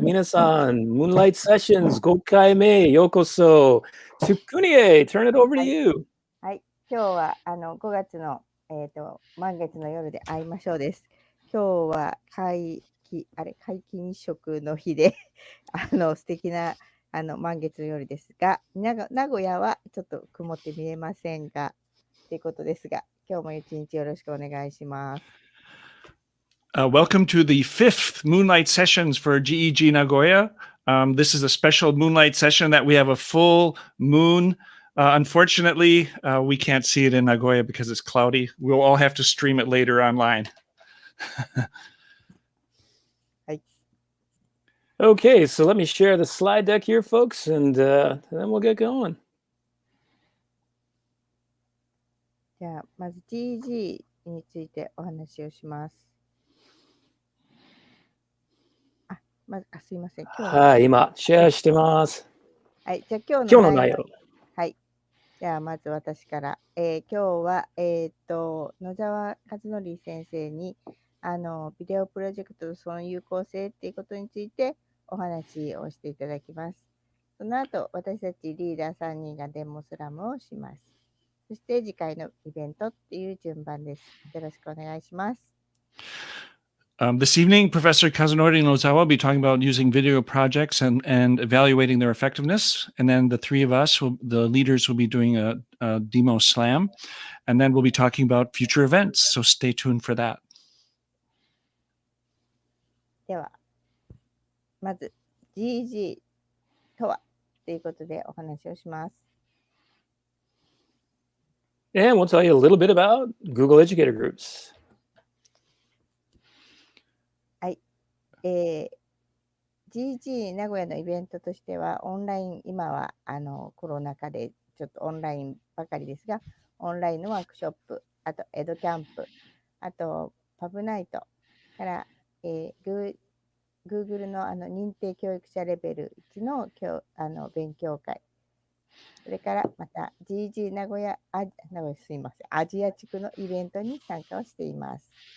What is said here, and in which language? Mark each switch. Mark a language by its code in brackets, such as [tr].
[ja] Minasan, Moonlight Sessions 5回目ようこそ。 [en] Tsukunie, turn it over to you. [ja] はい、今日は5月の、満月の夜で会いましょうです。今日は皆勤食の日で素敵な満月の夜ですが、名古屋はちょっと曇って見えませんがということですが、今日も一日よろしくお願いします。 [en] Welcome to the 5th Moonlight Sessions for GEG Nagoya. This is a special Moonlight session that we have a full moon. Unfortunately, we can't see it in Nagoya because it's cloudy. We'll all have to stream it later online. Okay, so let me share the slide deck here, folks, and then we'll get going. [ja] じゃあ、まず GEG についてお話をします。すいません。はい、今、シェアしてます。はい、じゃあ今日の内容。はい。じゃあまず私から。今日は、野沢和則先生に、ビデオプロジェクトとその有効性っていうことについてお話をしていただきます。その後、私たちリーダー3人がデモスラムをします。そして次回のイベントっていう順番です。よろしくお願いします。 [en] This evening, Professor Kazunori Nozawa will be talking about using video projects and evaluating their effectiveness. And then the three of us, the leaders, will be doing a demo slam. And then we'll be talking about future events. So stay tuned for that. [ja] では、まず GEG とはということでお話をします。 [en] And we'll tell you a little bit about Google Educator Groups. [ja] GEG 名古屋のイベントとしては、オンライン、今はコロナ禍でちょっとオンラインばかりですが、オンラインのワークショップ、あとエドキャンプ、あとパブナイトから、Google の認定教育者レベル1の勉強会、それからまた GEG 名古屋アジア地区のイベントに参加をしています。